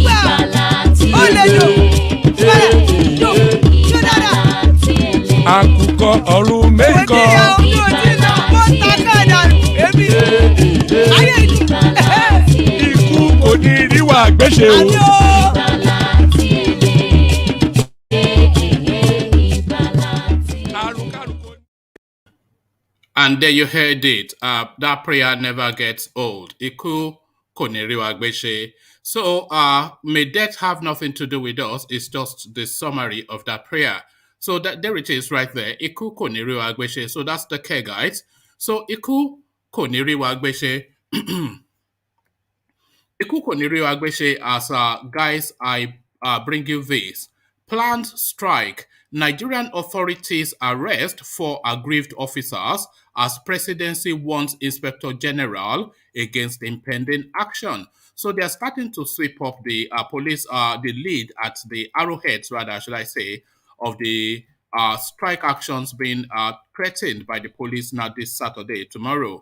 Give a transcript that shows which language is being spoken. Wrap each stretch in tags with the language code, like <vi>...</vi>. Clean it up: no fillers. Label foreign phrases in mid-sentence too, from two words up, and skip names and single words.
<yo>Àkùkọ ọ̀run mẹ́kọ̀. Ikú kò ní ríwà gbéṣe o.</yo> <en>And there you heard it. That prayer never gets old.</en> <yo>Iku koniriwa gbeshe.</yo> <en>So may death have nothing to do with us. It's just the summary of that prayer. So there it is right there.</en> <yo>Iku koniriwa gbeshe.</yo> <en>So that's the care, guys. So</en> <yo>Iku koniriwa gbeshe. Iku koniriwa gbeshe,</yo> <en>as guys, I bring you this. Planned strike. Nigerian authorities arrest 4 aggrieved officers as presidency warns Inspector General against impending action. So they are starting to sweep up the police, the lead at the arrowheads, rather, should I say, of the strike actions being threatened by the police now this Saturday, tomorrow.</en>